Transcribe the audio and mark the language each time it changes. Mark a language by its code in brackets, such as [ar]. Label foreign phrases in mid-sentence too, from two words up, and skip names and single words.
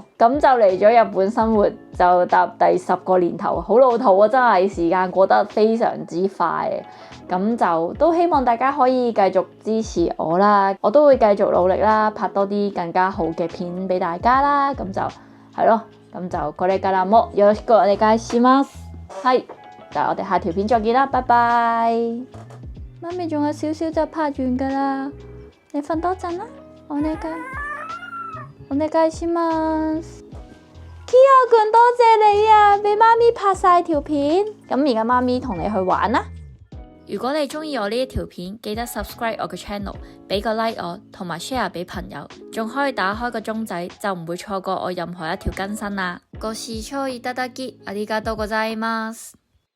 [yue] 咁就嚟咗日本生活就踏第10個年頭，好老土啊！真係時間過得非常之快。咁就都希望大家可以繼續支持我啦，我都會繼續努力啦，拍多啲更加好嘅片俾大家啦。咁就係咯，咁就 [ja] これからもよろしくお願いします。 [yue] 係，就我哋下條片再見啦，拜拜。媽咪仲有少少就拍完噶啦，你瞓多陣啦。 [ja] お願いします。 [yue] Kyo君多謝你啊，俾媽咪拍晒條片。咁而家媽咪同你去玩啦。如果你中意我呢一條片，記得 subscribe 我嘅 channel， 俾個 like 我，同埋 share 俾朋友，仲可以打開個鐘仔，就唔會錯過我任何一條更新啦。 [ja] ご視聴いただきありがとうございます。